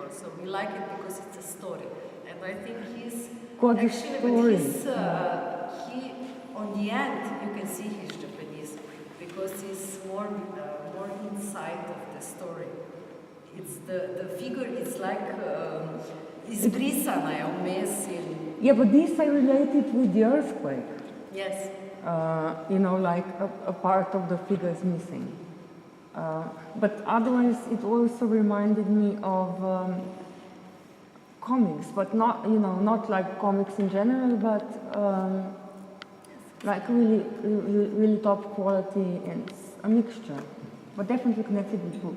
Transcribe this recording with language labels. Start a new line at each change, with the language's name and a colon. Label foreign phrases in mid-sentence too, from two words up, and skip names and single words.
English: So we like it because it's a story. And I think he's Got the actually, story. but he on the end you can see he's Japanese because he's more inside of the story. It's the figure is like
Slovenian: izbrisana je vmes in
English: Yeah, but this I related with the earthquake. yes. Like a part of the figure is missing. But otherwise, it also reminded me of comics, but not like comics in general, but like really top quality and a mixture, but definitely connected with books.